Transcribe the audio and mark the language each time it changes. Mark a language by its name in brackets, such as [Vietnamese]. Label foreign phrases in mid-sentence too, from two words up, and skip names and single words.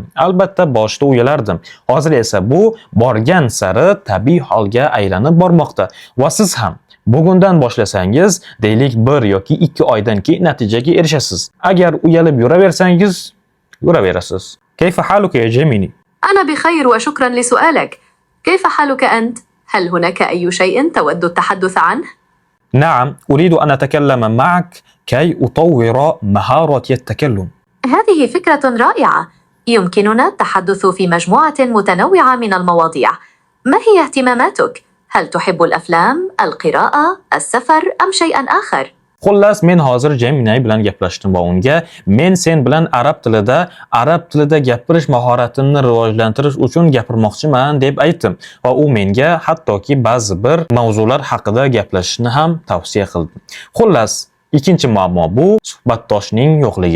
[Uzbek] Albatta boshida uyalardim. Hozir esa bu borgan sari tabiiy holga aylanib bormoqda va siz ham bugundan boshlasangiz, deylik 1 yoki 2 oydan keyin natijaga erishasiz. Agar uyalib yuraversangiz, yuraverasiz. [Arabic] كيف حالك يا Jamini? أنا بخير وشكرا لسؤالك. كيف حالك أنت؟ هل هناك أي شيء تود التحدث عنه؟ نعم، أريد أن أتكلم معك كي أطور مهارتي التكلم. هذه فكرة رائعة. يمكننا التحدث في مجموعة متنوعة من المواضيع. ما هي اهتماماتك؟ هل تحب الأفلام، القراءة، السفر أم شيئا آخر؟ [Uzbek] Xullas, men hozir Gemini bilan gaplashdim va unga men sen bilan arab tilida gapirish mahoratini rivojlantirish uchun gapirmoqchiman deb aytdim va u menga hattoki ba'zi bir mavzular haqida gaplashishni ham tavsiya qildi. Xullas, ikkinchi muammo bu suhbatdoshning yo'qligi.